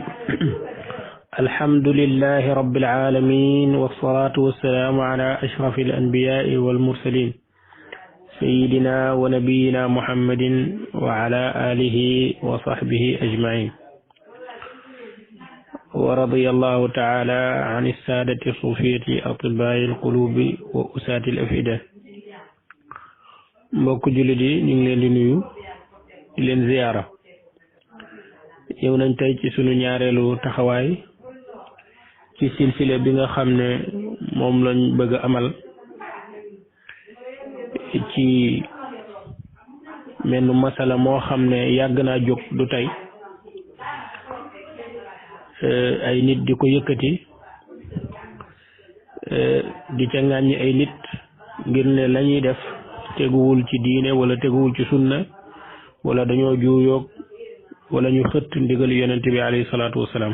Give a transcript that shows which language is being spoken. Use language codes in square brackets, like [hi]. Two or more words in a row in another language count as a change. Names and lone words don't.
[ar] الحمد لله رب العالمين، والصلاة والسلام على أشرف الأنبياء والمرسلين سيدنا ونبينا محمد وعلى آله وصحبه أجمعين. ورضي الله تعالى عن السادة الصوفية أطباء القلوب وأساة الأفئدة. [wo] mbokk jullit yi ñu ngi leen di nuyu di leen ziyaara. ñëw nañ tey ci sunu ñaareelu taxawaay ci silsile bi nga xam ne moom lañ bëgg a amal ci menn masala moo xam ne yàgg naa jóg du tey, ay nit di ko yëkkati di ca ŋàññi ay nit ngir ne lañuy def teguwul ci diine wala teguwul ci sunna wala dañoo juuyoog wala ñu xëtt ndigal yonent bi [ar] عليه الصلاة والسلام.